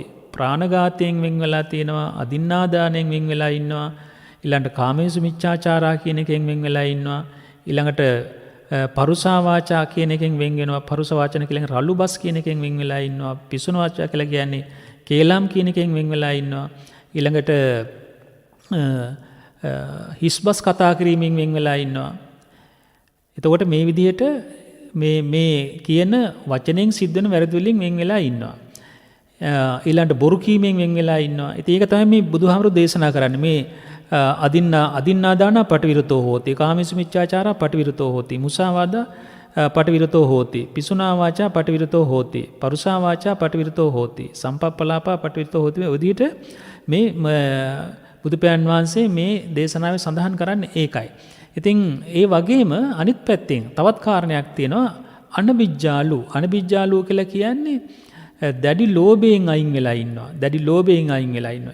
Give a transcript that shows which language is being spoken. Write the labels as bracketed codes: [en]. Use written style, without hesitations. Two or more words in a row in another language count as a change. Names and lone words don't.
[si] ප්‍රාණඝාතයෙන් වෙන් වෙලා තියෙනවා, අදින්නාදානයෙන් වෙන් වෙලා ඉන්නවා, ඊළඟට [pi] කාමේසු මිච්ඡාචාරා [si] කියන එකෙන් වෙන් වෙලා ඉන්නවා, ඊළඟට [pi] පරුසා වාචා [si] කියන එකෙන් වෙන් වෙනවා, [pi] පරුස වචන [si] කියලා රළු බස් කියන එකෙන් වෙන් වෙලා ඉන්නවා, [pi] පිසුන වාචා [si] කියලා කියන්නේ කේලම් කියන එකෙන් වෙන් වෙලා ඉන්නවා, ඊළඟට හිස්බස් කතා කිරීමෙන් වෙන් වෙලා ඉන්නවා. එතකොට මේ විදිහට මේ කියන වචනෙන් සිද්ධ වෙන වැරදි වලින් වෙන් වෙලා ඉන්නවා. ඊළඟට බොරු කීමෙන් වෙන් වෙලා ඉන්නවා. ඉතින් ඒක තමයි මේ බුදුහාමුදුරු දේශනා කරන්නේ. [pi] මේ අදින්නාදාන පටිවිරතෝ හෝති, කාමේසු මිච්ඡාචාරා පටිවිරතෝ හෝති, මුසාවාදා පටිවිරතෝ හෝති, පිසුනා වාචා පටිවිරතෝ හෝති, පරුසා වාචා පටිවිරතෝ හෝති, සම්පප්පලාපා පටිවිරතෝ හෝති. [si] මේ විදිහට මේ බුදු පියාණන් වහන්සේ මේ දේශනාවේ සඳහන් කරන්නේ ඒකයි. ඉතින් ඒ වගේම අනිත් පැත්තෙන් තවත් කාරණයක් තියෙනවා අනබිජ්ජාලු. අනබිජ්ජාලු කියලා කියන්නේ දැඩි ලෝභයෙන් අයින් වෙලා ඉන්නවා. දැඩි ලෝභයෙන් අයින් වෙලා ඉන්නවා.